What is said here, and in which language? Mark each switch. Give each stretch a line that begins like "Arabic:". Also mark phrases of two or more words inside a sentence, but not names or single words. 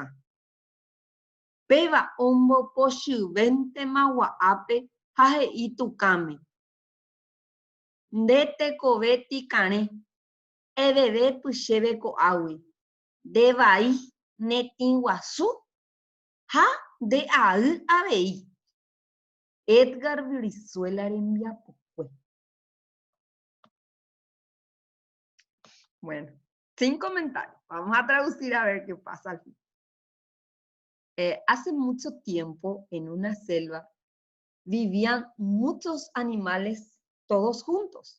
Guarani: Péva ombopochyvéntema gua'ápe ha he'i tukãme: nde tekove tikarẽ, evevépy chéve ko'águi, nde vai netĩ guasu ha nde ay avei. Edgar Brizuela rembiapokue.
Spanish: Bueno, sin comentarios. Vamos a traducir a ver qué pasa al fin. Hace mucho tiempo, en una selva, vivían muchos animales todos juntos.